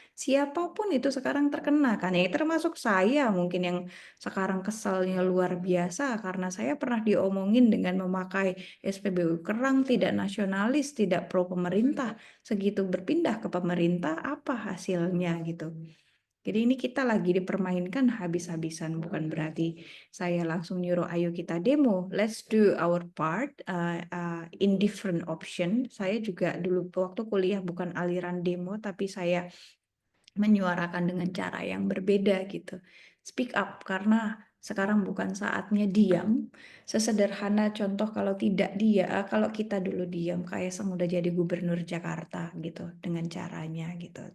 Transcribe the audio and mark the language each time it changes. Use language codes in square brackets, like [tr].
[id] Siapapun itu sekarang terkena kan. Ya termasuk saya mungkin yang sekarang keselnya luar biasa karena saya pernah diomongin dengan memakai SPBU kerang, tidak nasionalis, tidak pro pemerintah. Segitu berpindah ke pemerintah, apa hasilnya gitu. Jadi ini kita lagi dipermainkan habis-habisan, bukan berarti saya langsung nyuruh ayo kita demo. [en] Let's do our part in different option. [id] Saya juga dulu waktu kuliah bukan aliran demo, tapi saya menyuarakan dengan cara yang berbeda gitu. [en] Speak up, [id] karena sekarang bukan saatnya diam. Sesederhana contoh kalau kita dulu diam, Kaisang udah jadi gubernur Jakarta gitu dengan caranya gitu.